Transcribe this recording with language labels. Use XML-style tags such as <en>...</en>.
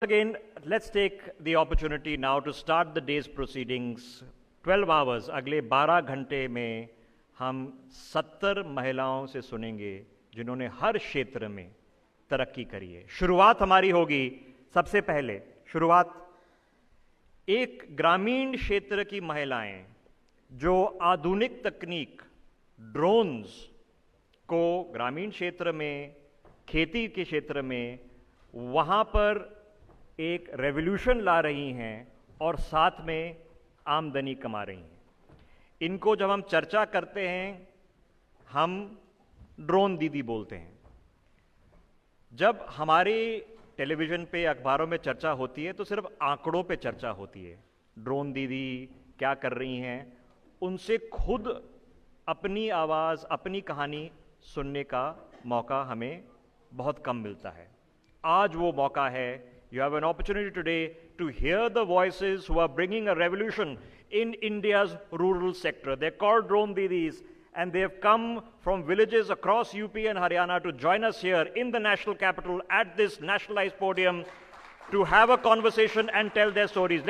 <en>Again, let's take the opportunity now to start the day's proceedings.</en> <hi>12 hours, अगले 12 घंटे में हम 70 महिलाओं से सुनेंगे जिन्होंने हर क्षेत्र में तरक्की करी है। शुरुआत हमारी होगी, सबसे पहले शुरुआत एक ग्रामीण क्षेत्र की महिलाएं जो आधुनिक तकनीक ड्रोन्स को ग्रामीण क्षेत्र में, खेती के क्षेत्र में, वहां पर एक रेवोल्यूशन ला रही हैं और साथ में आमदनी कमा रही हैं। इनको जब हम चर्चा करते हैं, हम ड्रोन दीदी बोलते हैं। जब हमारे टेलीविज़न पे, अखबारों में चर्चा होती है तो सिर्फ आंकड़ों पे चर्चा होती है। ड्रोन दीदी क्या कर रही हैं, उनसे खुद अपनी आवाज़, अपनी कहानी सुनने का मौका हमें बहुत कम मिलता है। आज वो मौका है।</hi> <en>You have an opportunity today to hear the voices who are bringing a revolution in India's rural sector. They're called drone didis, and they have come from villages across UP and Haryana to join us here in the national capital at this nationalized podium to have a conversation and tell their stories.</en>